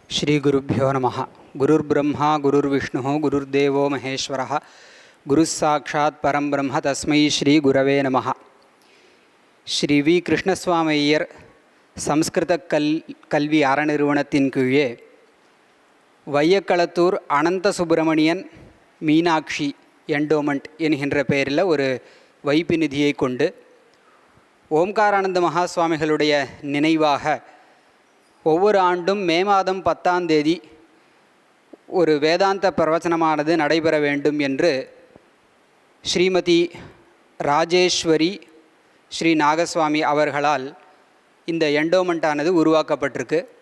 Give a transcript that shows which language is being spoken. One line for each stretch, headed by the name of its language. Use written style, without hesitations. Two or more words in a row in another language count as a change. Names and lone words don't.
Sanskrit: श्रीगुरुभ्यो नमः। गुरुर्ब्रह्मा गुरुर्विष्णुः गुरुर्देवो महेश्वरः गुरुस्साक्षात् परं ब्रह्म तस्मै श्रीगुरवे नमः.
Tamil: ஸ்ரீ வி. கிருஷ்ணசுவாமி ஐயர் சம்ஸ்கிருத கல்வி அறநிறுவனத்தின் கீழே வையக்களத்தூர் அனந்த சுப்பிரமணியன் மீனாட்சி என்டோமெண்ட் என்கின்ற பெயரில் ஒரு வைப்பு நிதியை கொண்டு ஓம்காரானந்த மகாசுவாமிகளுடைய நினைவாக ஒவ்வொரு ஆண்டும் மே மாதம் 10ஆம் தேதி ஒரு வேதாந்த பிரவச்சனமானது நடைபெற வேண்டும் என்று ஸ்ரீமதி ராஜேஸ்வரி ஸ்ரீ நாகசுவாமி அவர்களால் இந்த என்டோமெண்ட்டானது உருவாக்கப்பட்டிருக்கு.